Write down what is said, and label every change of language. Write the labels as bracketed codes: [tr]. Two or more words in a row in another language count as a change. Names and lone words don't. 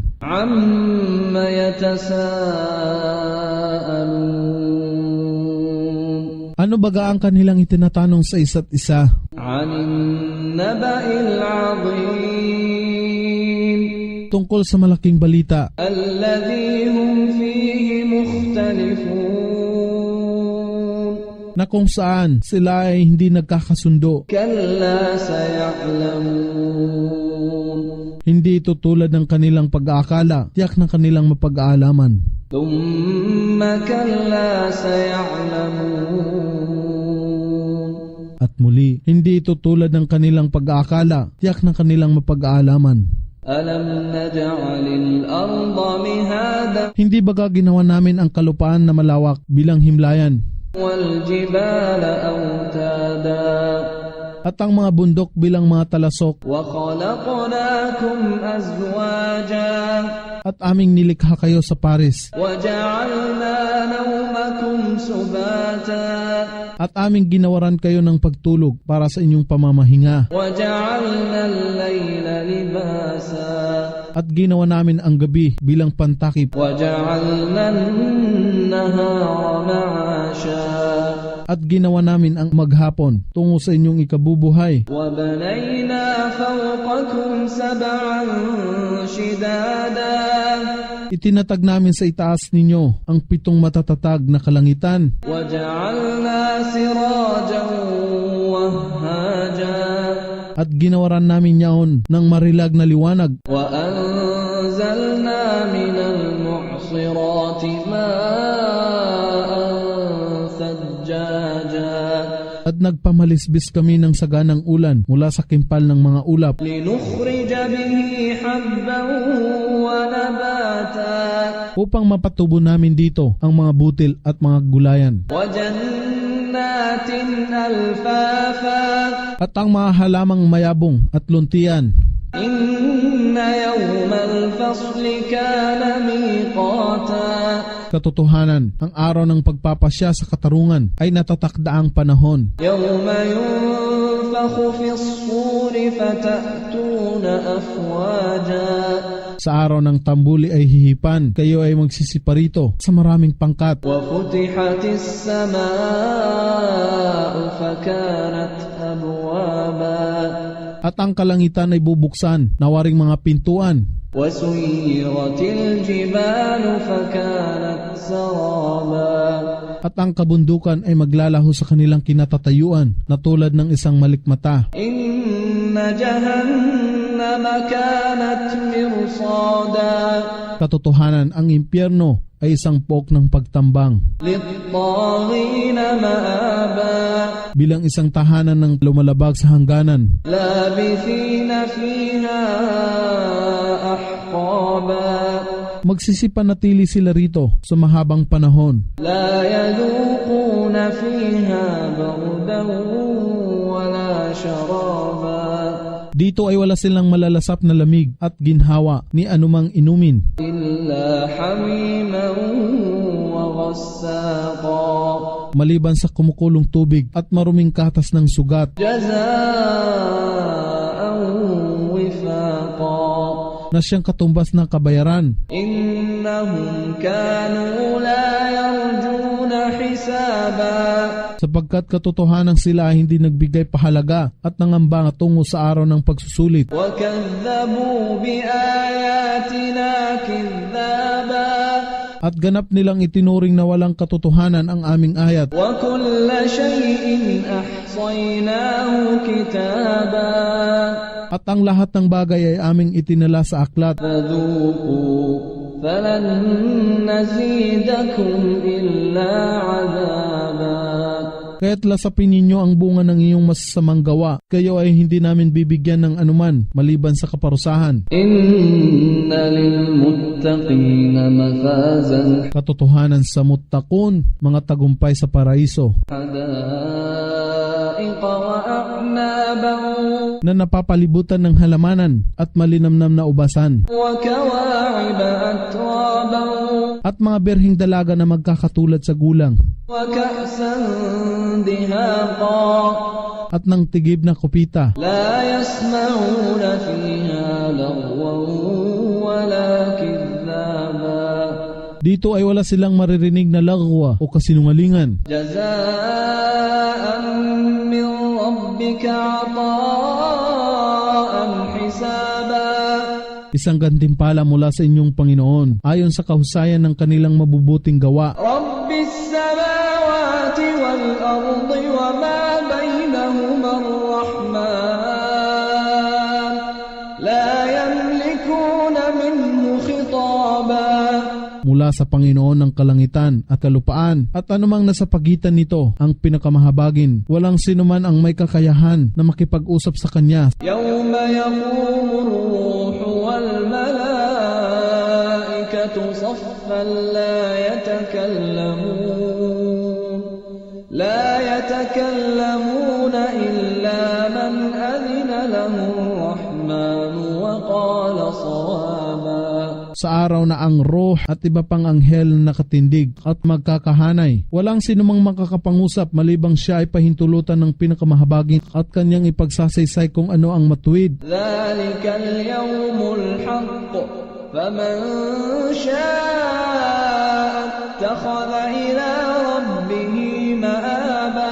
[ar] عم يتساءلون. [tl] Ano baga ang kanilang itinatanong sa isa't isa? [ar] عن النبإ العظيم. [tl] Tungkol sa malaking balita. [ar] الذي هم فيه مختلفون. [tl] Na kung saan sila ay hindi nagkakasundo. [ar] كلا سيعلمون. [tl] Hindi ito tulad ng kanilang pag-aakala, tiyak ng kanilang mapag-aalaman. [ar] ثم كلا سيعلمون. [tl] At muli, hindi ito tulad ng kanilang pag-aakala, tiyak ng kanilang mapag-aalaman. [ar] ألم نجعل الأرض مهادا. [tl] Hindi baga ginawa namin ang kalupaan na malawak bilang himlayan? [ar] والجبال أوتادا. [tl] At ang mga bundok bilang mga talasok. [ar] وخلقناكم أزواجا. [tl] At aming nilikha kayo sa pares. [ar] وجعلنا نومكم سباتا. [tl] At aming ginawaran kayo ng pagtulog para sa inyong pamamahinga. [ar] وجعلنا الليل لباسا. [tl] At ginawa namin ang gabi bilang pantakip. [ar] وجعلنا النهار معاشا. [tl] At ginawa namin ang maghapon tungo sa inyong ikabubuhay. [ar] وبنينا فوقكم سبعا شدادا. [tl] Itinatag namin sa itaas ninyo ang 7 matatatag na kalangitan. [ar] وجعلنا سراجا وهاجا. [tl] At ginawaran namin yaon ng marilag na liwanag. [ar] وأنزلنا من المعصرات ماء ثجاجا. [tl] At nagpamalisbis kami ng saganang ulan mula sa kimpal ng mga ulap. [ar] لنخرج به حبا ونباتا. [tl] Upang mapatubo namin dito ang mga butil at mga gulayan. [ar] وجنات ألفافا. [tl] At ang mga halamang mayabong at luntian. [ar] إن يوم الفصل كان ميقاتا. [tl] Katotohanan, ang araw ng pagpapasya sa katarungan ay natatakdaang panahon. [ar] يوم ينفخ في الصور فتأتون أفواجا. [tl] Sa araw ng tambuli ay hihipan, kayo ay magsisiparito sa maraming pangkat. [ar] وفتحت السماء فكانت أبوابا. [tl] At ang kalangitan ay bubuksan, nawaring mga pintuan. [ar] وسيرت الجبال فكانت سرابا. [tl] At ang kabundukan ay maglalaho sa kanilang kinatatayuan na tulad ng isang malikmata. [ar] إن جهنم كانت مرصادا. [tl] Katotohanan, ang impyerno ay isang pook ng pagtambang. [ar] للطاغين مآبا. [tl] Bilang isang tahanan ng lumalabag sa hangganan. [ar] لابثين فيها أحقابا. [tl] Magsisipanatili sila rito sa mahabang panahon. [ar] لا يذوقون فيها بردا ولا شرابا. [tl] Dito ay wala silang malalasap na lamig at ginhawa ni anumang inumin. [ar] إلا حميما وغساقا. [tl] Maliban sa kumukulong tubig at maruming katas ng sugat. [ar] جزاء وفاقا. [tl] Na siyang katumbas ng kabayaran. [ar] إنهم كانوا لا يرجون حسابا. [tl] Sapagkat katotohanan sila hindi nagbigay pahalaga at nangamba tungo sa araw ng pagsusulit. [ar] وكذبوا بآياتنا كذابا. [tl] At ganap nilang itinuring na walang katotohanan ang aming ayat. [ar] وكل شيء أحصيناه كتابا. [tl] At ang lahat ng bagay ay aming itinala sa aklat. [ar] فذوقوا فلن نزيدكم إلا عذابا. [tl] Kaya't lasapin ninyo ang bunga ng iyong masasamang gawa. Kayo ay hindi namin bibigyan ng anuman maliban sa kaparusahan. [ar] إن للمتقين مفازا. [tl] Katotohanan sa muttaqun, mga tagumpay sa paraiso. [ar] حدائق وأعنابا. [tl] Na napapalibutan ng halamanan at malinamnam na ubasan. [ar] وكواعب أترابا. [tl] at mga berhing dalaga na magkakatulad sa gulang, [ar] وكأسا دهاقا [tl] at ng tigib na kupita. [ar] لا يسمعون فيها لغوا ولا كذابا [tl] Dito ay wala silang maririnig na lagwa o kasinungalingan. [ar] جزاء من ربك عطاء حسابا [tl] Isang gantimpala mula sa inyong Panginoon ayon sa kahusayan ng kanilang mabubuting gawa. [ar] رب السماوات والأرض وما بينهما الرحمن لا يملكون منه خطابا [tl] Mula sa Panginoon ng kalangitan at kalupaan at anumang nasa pagitan nito ang pinakamahabagin. Walang sinuman ang may kakayahan na makipag-usap sa Kanya. [ar] يوم يقوم الروح والملائكة صفا لا يتكلمون إلا من أذن له الرحمن وقال صوابا [tl] Sa araw na ang roh at iba pang anghel na nakatindig at magkakahanay, walang sinumang makakapangusap malibang siya ay pahintulutan ng pinakamahabagin at kanyang ipagsasaysay kung ano ang matuwid. [ar] ذلك اليوم الحق فمن شاء اتخذ إلى ربه مآبا